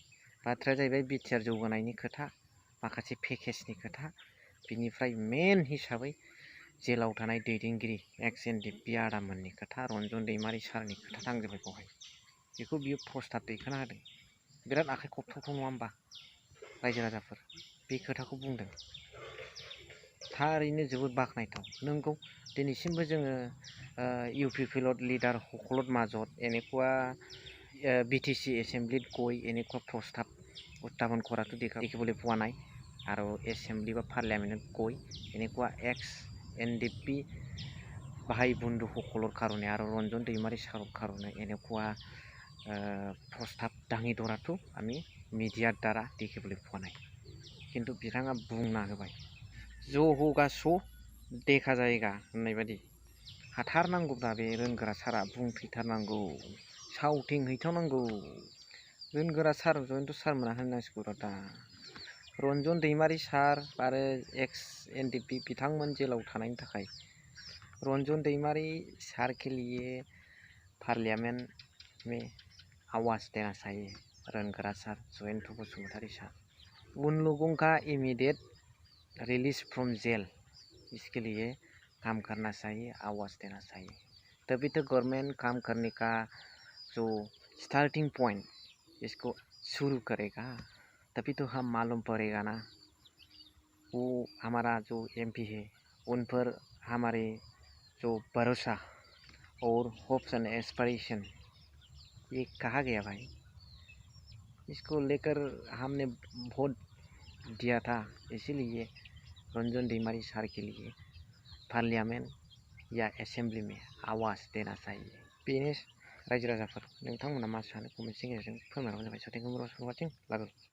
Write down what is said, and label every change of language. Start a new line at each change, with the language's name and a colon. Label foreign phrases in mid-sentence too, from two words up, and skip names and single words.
Bodo: बाथ्राया जाहैबाय बिटिआर जौगानायनि खोथा, माखासे पेकेजनि खोथा, बिनिफ्राय मेन हिसाबै जेलाव थानाय दैदेनगिरि एक्स एनडिएफबि आदामोननि खोथा, रन्जन दैमारि सारनि खोथा नांजोबबाय बेवहाय। बेखौ बियो प्रस्ताब दैखांना होदों। बिराद आखाइ खबथावथाव नङा होमबा रायजो राजाफोर? बे खोथाखौ बुंदों। थारैनो जोबोद बाख्नायथाव। नंगौ, दिनैसिमबो जोङो इउपिपिएल लिडार
Assamese: हकलत মাজত এনেকুৱা বিটিচি এছেম্বলিত গৈ এনেকুৱা প্ৰস্তাৱ উত্থাপন কৰাটো দেখিবলৈ পোৱা নাই। আৰু এছেম্বলি বা পাৰ্লিয়ামেণ্টত গৈ এনেকুৱা এক্স এনডিএফবি ভাই বন্ধুসকলৰ কাৰণে আৰু ৰঞ্জন दैमारि ছাৰৰ কাৰণে এনেকুৱা প্ৰস্তাৱ দাঙি ধৰাটো আমি মিডিয়াৰ দ্বাৰা দেখিবলৈ পোৱা নাই।
Bodo: কিন্তু बिथाङा बुंना होबाय,
Hindi: ज' होगा स' देखा जायगा
Bodo: होननाय बायदि। हाथारनांगौब्ला बे रोंगोरा सारा बुंफैथारनांगौ, सावथिं हैथारनांगौ। रोंगोरा सार जयन्त सारमोना होननांसिगौ दा। रन्जन दैमारि सार आरो एक्स एनडिएफबि बिथांमोन जेलाव थानायनि थाखाय रन्जन दैमारी सार
Hindi: के लिए पार्लियामेंट में आवाज़ देना चाहिए।
Bodo: रोंगोरा सार जयंत बसुमतारी सार,
Hindi: उन लोगों का
English: immediate release from jail,
Hindi: इसके लिए काम करना चाहिए, आवाज़ देना चाहिए। तभी तो गवर्नमेंट काम करने का जो
English: starting point
Hindi: इसको शुरू करेगा। तभी तो हम मालूम पड़ेगा ना, वो हमारा जो एमपी है उन पर हमारे जो भरोसा और
English: hopes and aspiration
Hindi: ये कहा गया भाई। इसको लेकर हमने वोट दिया था, इसीलिए रंजन दैमारी सार के लिए पार्लियामेंट या असेंबली में आवाज देना चाहिए।
Bodo: बेनो रायजो राजाफोर, नोंथांमोना मा सानो कमेन्टनि गेजेरजों फोरमायबानो जाबाय।
English: So thank you for watching.